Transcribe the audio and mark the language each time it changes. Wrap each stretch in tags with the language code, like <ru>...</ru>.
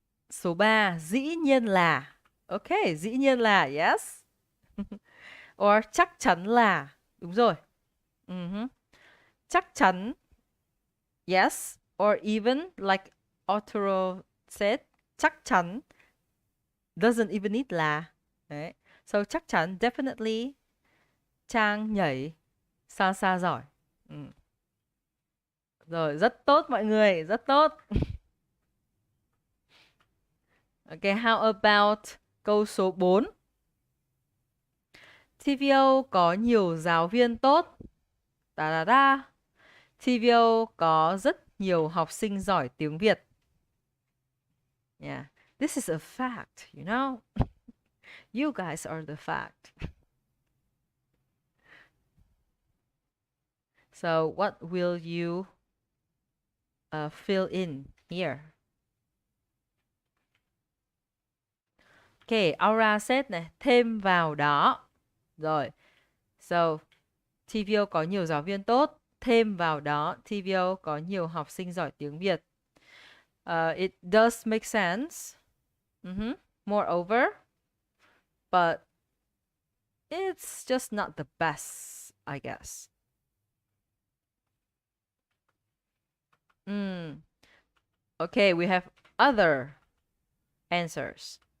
<vi>Số 3, dĩ nhiên là. Okay, dĩ nhiên là, yes. Or chắc chắn là. Đúng rồi. Chắc chắn. Yes.</vi> <en>Or even like Arturo said, chắc chắn doesn't even need là.</en> <vi>Đấy. So chắc chắn, definitely Trang nhảy salsa giỏi. Rồi, rất tốt mọi người, rất tốt.</vi> <en>Ok, how about câu số 4?</en> <vi>TVO có nhiều giáo viên tốt. Da da da. TVO có rất nhiều học sinh giỏi tiếng Việt.</vi> <en>Yeah, this is a fact, you know? You guys are the fact. So what will you fill in here? Okay, aura said</en> <vi>này, thêm vào đó. Rồi, so TVO có nhiều giáo viên tốt, thêm vào đó TVO có nhiều học sinh giỏi tiếng Việt.</vi> <en>It does make sense. Moreover, but it's just not the best, I guess. Okay, we have other answers.</en>